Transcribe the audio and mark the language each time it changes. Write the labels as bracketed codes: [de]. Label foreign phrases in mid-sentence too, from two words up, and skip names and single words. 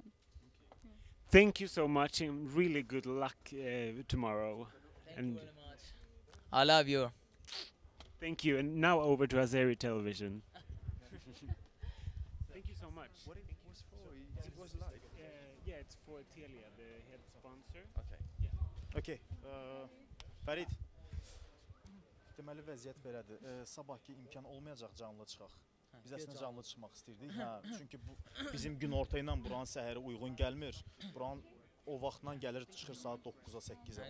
[en] Thank you so much, and really good luck tomorrow. Thank you very much. I love you. Thank you, and now over to Azeri Television. Thank you so much. What it was for? It was live. Yeah, it's for Telia, the head sponsor. Okay. Yeah. Okay. Fərid. [az] Deməli vəziyyət belədir. Sabahki imkan olmayacaq canlı çıxaq. Biz əslində canlı çıxmaq istirdik. Çünki bu bizim gün orta ilə buranın səhəri uyğun gəlmir. Buranın o vaxtdan gəlir çıxır saat 9-a 8-ə.